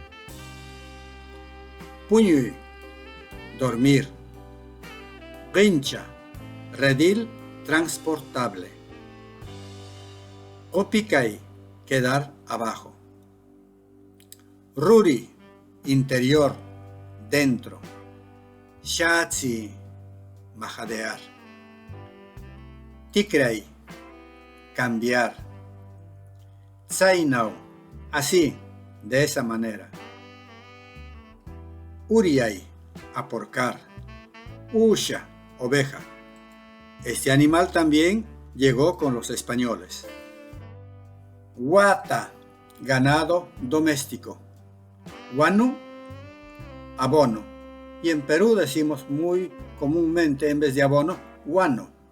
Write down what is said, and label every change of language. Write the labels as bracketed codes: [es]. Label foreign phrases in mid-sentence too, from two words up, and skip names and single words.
[es] Puñuy, dormir. Qincha, redil transportable. Opicay, quedar abajo. Ruri, interior, dentro. Shatsi, majadear. Tikray, cambiar. Tsainau, así, de esa manera. Uriay, aporcar. Usha, oveja. Este animal también llegó con los españoles. Wata, ganado doméstico. Wanu, abono. Y en Perú decimos muy comúnmente en vez de abono, guano.